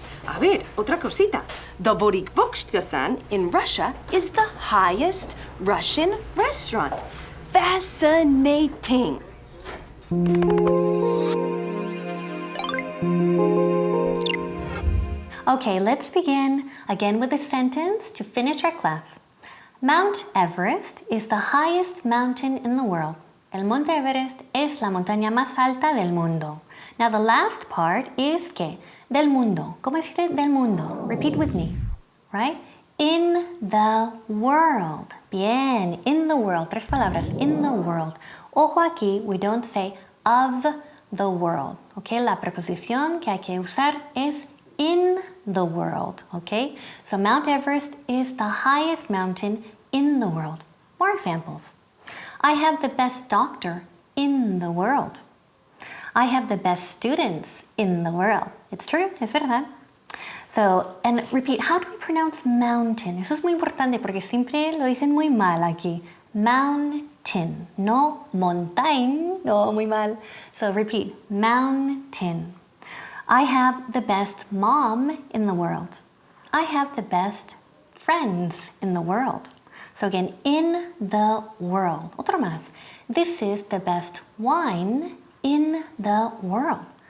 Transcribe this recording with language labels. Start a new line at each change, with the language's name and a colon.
Spanish: A ver, otra cosita.
English: The Vorikvokshka-san in Russia is the highest Russian restaurant. Fascinating. Okay, let's begin again with a sentence to finish our class. Mount Everest is the highest mountain in the world.
Spanish: El Monte Everest es la montaña más alta del mundo.
English: Now the last part is
Spanish: que del mundo. ¿Cómo se dice del mundo?
English: Repeat with me, right? In the world. Bien, in the world.
Spanish: Tres palabras,
English: in the world.
Spanish: Ojo aquí,
English: we don't say of the world.
Spanish: Okay, la preposición que hay que usar es
English: in the world. Okay, so Mount Everest is the highest mountain in the world. More examples. I have the best doctor in the world. I have the best students in the world. It's true,
Spanish: es verdad.
English: So, and repeat, how do we pronounce mountain?
Spanish: Eso es muy importante porque siempre lo dicen muy mal aquí. Mountain, no mountain, no, muy mal.
English: So repeat, mountain. I have the best mom in the world. I have the best friends in the world. So again, in the world.
Spanish: Otro más.
English: This is the best wine in the world.